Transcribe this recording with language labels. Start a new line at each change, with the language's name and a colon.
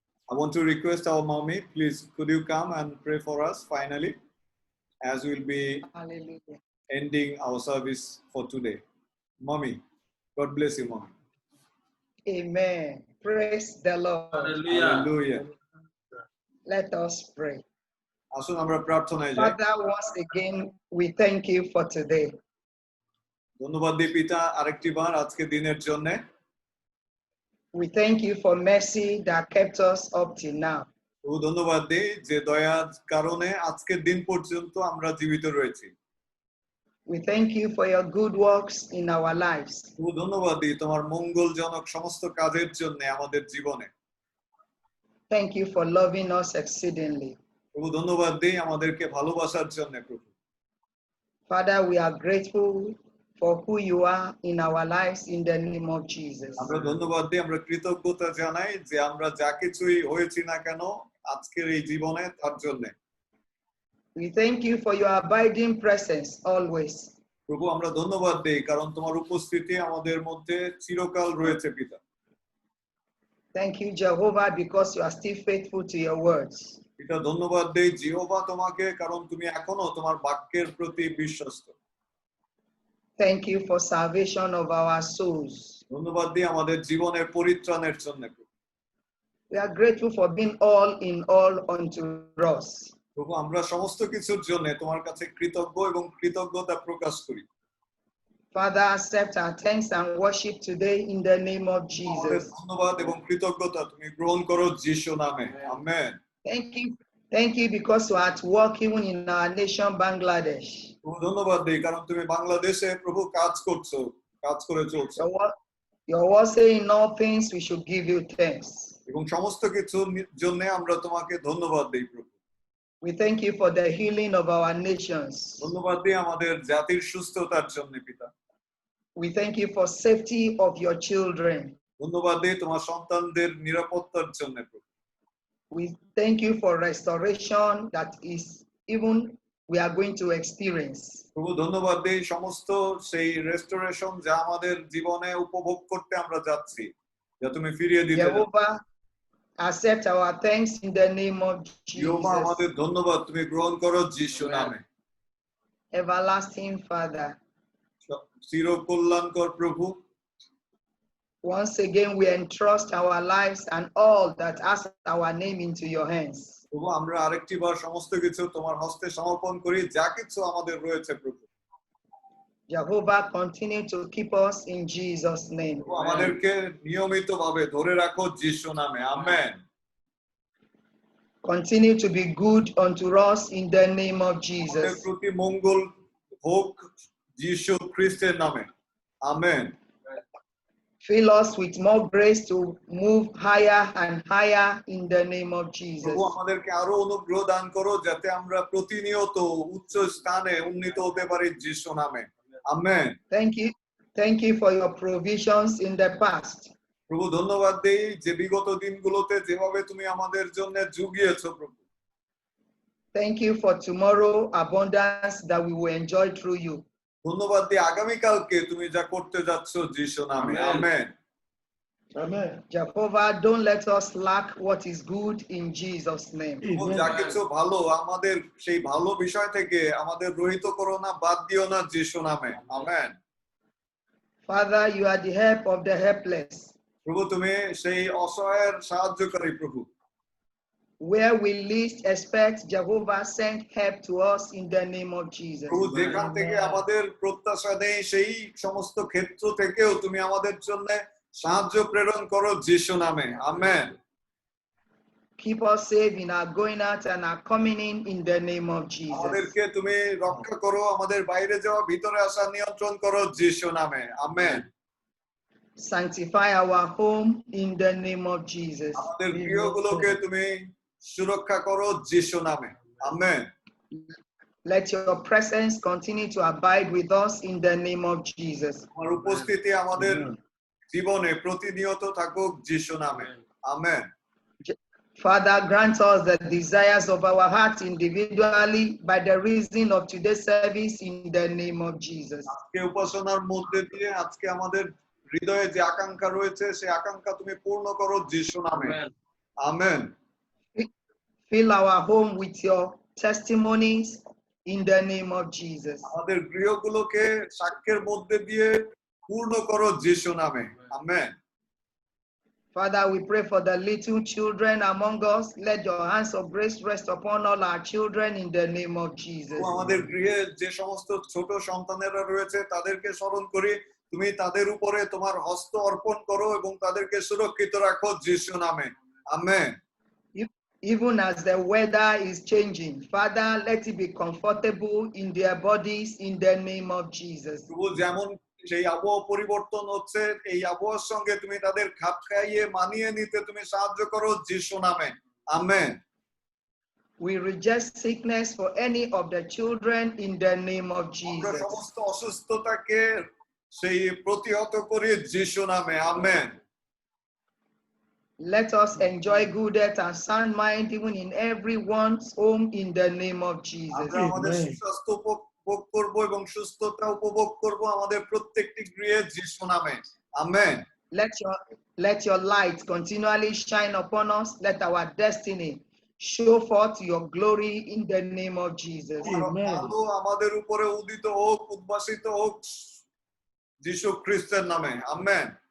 English: I want to request our mommy, please, could you come and pray for us finally, as we'll be ending our service for today. Mommy, God bless you, mommy. Amen. Praise the Lord. Hallelujah. Let us pray.
Bangla: আসুন আমরা প্রার্থনায় যাই।
English: Father, once again, we thank you for today.
Bangla: ধন্যবাদ দিই পিতা আরেকটি বার আজকে দিনের জন্য।
English: We thank you for mercy that kept us up till now.
Bangla: ধন্যবাদ দিই যে দয়ার কারণে আজকের দিন পর্যন্ত আমরা জীবিত রয়েছি।
English: We thank you for your good works in our lives.
Bangla: ধন্যবাদ দিই তোমার মঙ্গলজনক সমস্ত কাজের জন্য আমাদের জীবনে।
English: Thank you for loving us exceedingly.
Bangla: প্রভু ধন্যবাদ দিই আমাদেরকে ভালোবাসার জন্য প্রভু।
English: Father, we are grateful for who you are in our lives in the name of Jesus.
Bangla: আমরা ধন্যবাদ দিই, আমরা কৃতজ্ঞতা জানাই যে আমরা যা কিছুই হয়েছি না কেন আজকের এই জীবনে তার জন্য।
English: We thank you for your abiding presence always.
Bangla: প্রভু আমরা ধন্যবাদ দেই কারণ তোমার উপস্থিতি আমাদের মধ্যে চিরকাল রয়েছে পিতা।
English: Thank you, Jehovah, because you are still faithful to your words.
Bangla: পিতা ধন্যবাদ দেই জিহোবা তোমাকে কারণ তুমি এখনো তোমার বাক্যের প্রতি বিশ্বস্ত।
English: Thank you for salvation of our souls.
Bangla: ধন্যবাদ দিই আমাদের জীবনের পরিত্রাণের জন্য।
English: We are grateful for being all in all unto us.
Bangla: প্রভু আমরা সমস্ত কিছুর জন্য তোমার কাছে কৃতজ্ঞ এবং কৃতজ্ঞতা প্রকাশ করি।
English: Father, accept our thanks and worship today in the name of Jesus.
Bangla: ধন্যবাদ এবং কৃতজ্ঞতা তুমি গ্রহণ করো যিশু নামে। Amen.
English: Thank you because you are at work even in our nation Bangladesh.
Bangla: ধন্যবাদ দেই কারণ তুমি বাংলাদেশে প্রভু কাজ করছো, কাজ করে চলছো।
English: Your word say in all things we should give you thanks.
Bangla: এবং সমস্ত কিছুর জন্য আমরা তোমাকে ধন্যবাদ দেই প্রভু।
English: We thank you for the healing of our nations.
Bangla: ধন্যবাদ দিই আমাদের জাতির সুস্থতার জন্য পিতা।
English: We thank you for safety of your children.
Bangla: ধন্যবাদ দিই তোমার সন্তানদের নিরাপত্তার জন্য প্রভু।
English: We thank you for restoration that is even we are going to experience.
Bangla: প্রভু ধন্যবাদ দিই সমস্ত সেই রেস্টোরেশন যা আমাদের জীবনে উপভোগ করতে আমরা যাচ্ছি, যা তুমি ফিরিয়ে দিতে।
English: Jehovah, accept our thanks in the name of Jesus.
Bangla: আমাদের ধন্যবাদ তুমি গ্রহণ করো যিশু নামে।
English: Everlasting Father,
Bangla: চিরকল্যাণকর প্রভু,
English: once again we entrust our lives and all that has our name into your hands.
Bangla: প্রভু আমরা আরেকটি বার সমস্ত কিছু তোমার হস্তে সমর্পণ করি, যা কিছু আমাদের রয়েছে প্রভু।
English: Jehovah, continue to keep us in Jesus' name.
Bangla: আমাদেরকে নিয়মিতভাবে ধরে রাখো যিশু নামে। Amen.
English: Continue to be good unto us in the name of Jesus.
Bangla: আমাদের প্রতি মঙ্গল হোক যিশু খ্রিস্টের নামে। Amen.
English: Fill us with more grace to move higher and higher in the name of Jesus.
Bangla: প্রভু আমাদেরকে আরো অনুগ্রহ দান করো যাতে আমরা প্রতিনিয়ত উচ্চ স্থানে উন্নীত হতে পারি যিশু নামে। Amen.
English: Thank you for your provisions in the past.
Bangla: প্রভু ধন্যবাদ দেই যে বিগত দিনগুলোতে যেভাবে তুমি আমাদের জন্য জুগিয়েছো প্রভু।
English: Thank you for tomorrow abundance that we will enjoy through you.
Bangla: ধন্যবাদ দিই আগামীকালকে তুমি যা করতে যাচ্ছ যিশু নামে। Amen.
English: Amen. Jehovah, don't let us lack what is good in Jesus' name.
Bangla: যা কিছু ভালো আমাদের সেই ভালো বিষয় থেকে আমাদের রহিত করো না, বাদ দিও না যিশু নামে। Amen.
English: Father, you are the help of the helpless.
Bangla: প্রভু তুমি সেই অসহায়ের সাহায্যকারী প্রভু।
English: Where we least expect, Jehovah send help to us in the name of Jesus.
Bangla: প্রভু যেখান থেকে আমাদের প্রত্যাশা নেই সেই সমস্ত ক্ষেত্র থেকেও তুমি আমাদের জন্য সাহায্য প্রেরণ করো যিশু নামে। Amen.
English: Keep us safe in our going out and our coming in the name of Jesus.
Bangla: আমাদেরকে তুমি রক্ষা করো, আমাদের বাইরে যাওয়া ভিতরে আসা নিয়ন্ত্রণ করো যিশু নামে। Amen.
English: Sanctify our home in the name of Jesus.
Bangla: আমাদের গৃহগুলোকে তুমি সুরক্ষা করো যিশু নামে। Amen.
English: Let your presence continue to abide with us in the name of Jesus.
Bangla: তোমার উপস্থিতি আমাদের জীবনে প্রতিনিয়ত থাকুক যিশু নামে। Amen.
English: Father, grant us the desires of our hearts individually by the reason of today's service in the name of Jesus.
Bangla: আজকে উপাসনার মধ্যে দিয়ে আজকে আমাদের হৃদয়ে যে আকাঙ্ক্ষা রয়েছে সেই আকাঙ্ক্ষা তুমি পূর্ণ করো যিশু নামে। Amen.
English: Fill our home with your testimonies in the name of Jesus.
Bangla: আমাদের গৃহগুলোকে সাক্ষ্যের মধ্যে দিয়ে পূর্ণ করো যিশু নামে। Amen.
English: Father, we pray for the little children among us. Let your hands of grace rest upon all our children in the name of Jesus.
Bangla: আমাদের গৃহে যে সমস্ত ছোট সন্তানেরা রয়েছে তাদেরকে স্মরণ করি, তুমি তাদের উপরে তোমার হস্ত অর্পণ করো এবং তাদেরকে সুরক্ষিত রাখো যিশু নামে। Amen.
English: Even as the weather is changing, Father, let it be comfortable in their bodies in the name of Jesus.
Bangla: যেমন সেই আবহাওয়া পরিবর্তন হচ্ছে, এই আবহাওয়ার সঙ্গে তুমি তাদের খাপ খাইয়ে মানিয়ে নিতে তুমি সাহায্য করো যিশু নামে। Amen.
English: We reject sickness for any of the children in the name of Jesus.
Bangla: সমস্ত অসুস্থতাকে সেই প্রতিহত করি যিশু নামে। Amen.
English: Let us enjoy good health and sound mind even in everyone's home in the name of Jesus.
Bangla: আমরা আমাদের সুস্বাস্থ্য উপভোগ করব এবং সুস্থতা উপভোগ করব আমাদের প্রত্যেকটি গৃহে যিশু নামে amen
English: Let your light continually shine upon us. Let our destiny show forth your glory in the name of Jesus.
Bangla: আলো আমাদের উপরে উদিত হোক উদ্ভাসিত হোক যিশু খ্রিস্টের নামে আমেন